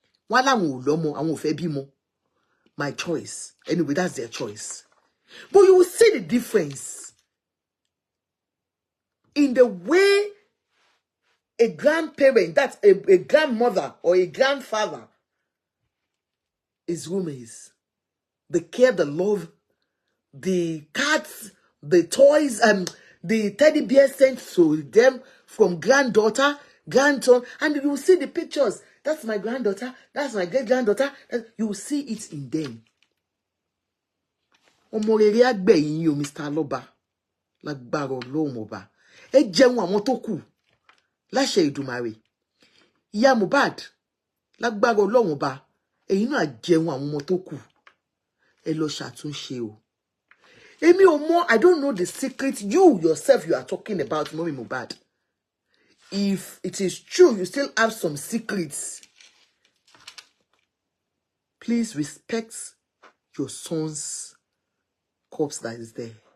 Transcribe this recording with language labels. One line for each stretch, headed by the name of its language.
Yoruba: Wọ́n làwọn ò lọ́mọ, àwọn ò fẹ́ bímọ.
English: My choice. Anyway, that's their choice. But you will see the difference in the way a grandparent, that's a grandmother or a grandfather, his room is. The care, the love, the cats, the toys, the teddy bear sent to them from granddaughter, grandson, and you will see the pictures. That's my granddaughter. That's my great-granddaughter. You will see it in them.
Yoruba: Ọmọ rere àgbẹ̀yìn yín o, Mr. Aloba. Lágbára Ọlọ́run Ọba. Ẹ jẹun àwọn tó kù. Láṣẹ Èdùmàrè. Ìyá Mohbad. Lágbára Ọlọ́run Ọba. Ẹ̀yin náà jẹun àwọn ọmọ tó kù. Ẹ lọ ṣàtúnṣe o. Èmi ò mọ̀,
English: I don't know the secret you yourself you are talking about, Mommy Mohbad. If it is true, you still have some secrets. Please respect your son's corpse that is there.